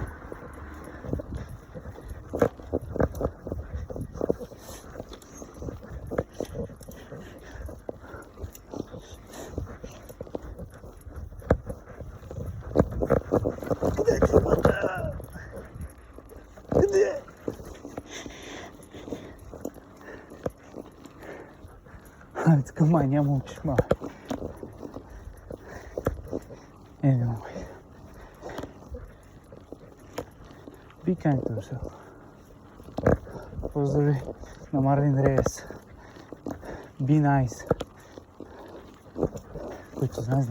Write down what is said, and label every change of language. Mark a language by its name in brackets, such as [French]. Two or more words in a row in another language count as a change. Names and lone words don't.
[Bulgarian] Къде е чумата? Къде? Тук май няма чешма. [English] Anyway. Be kind to yourself. [Bulgarian] Поздрави на Марлин Рейс. [English] Be nice. [Bulgarian] Който знае.